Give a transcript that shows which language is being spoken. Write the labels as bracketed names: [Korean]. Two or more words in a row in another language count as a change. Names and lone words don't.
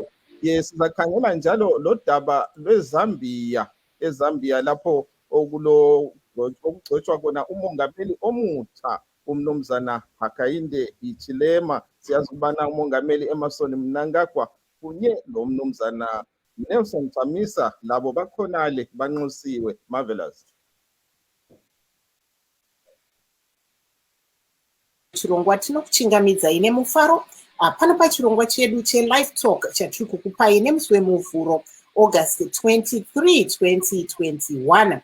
[North Ndebele] Sizakhangela njalo lo daba lweZambia, eZambia lapho okugcotshwa khona umongameli omutsha umnumzana Hakainde Hichilema. Siyazi ukubana umongameli Emmerson Mnangagwa kunye nomnumzana Nelson Chamisa labo bakhonale banxusiwe. Marvelous. [Shona] Chirongwa tinokuchingamidza ine mufaro pano pachirongwa chedu che- [English] live talk [Shona] chatiri kukupai nemusi wemuvhuro August 23, 2021.